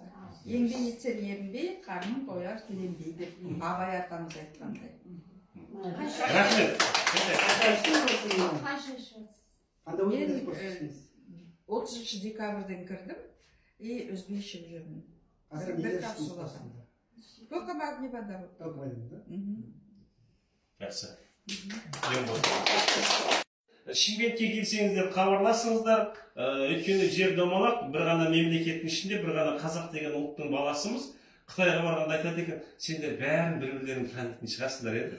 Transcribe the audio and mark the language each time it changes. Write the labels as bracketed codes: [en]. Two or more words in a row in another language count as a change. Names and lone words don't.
[kk] Еңбек етсең ерінбей, қарның тояр тіленбей деп Абай атамыз айтқандай. Рахмет. Мен 30 декабрьден кірдім и өзбекше жүрмін. Бір капсуладан. [ru] Только магний вода. Только магний, да? [kk] Жақсы. Шымкентке келсеңіздер хабарласыңыздар, өйткені жер домалақ, бір ғана мемлекеттің ішінде, бір ғана қазақ деген ұлттың баласымыз. Қытайға барғанда айтады екен, сендер бәрін бір-бірлерін танитын шығасыңдар еді.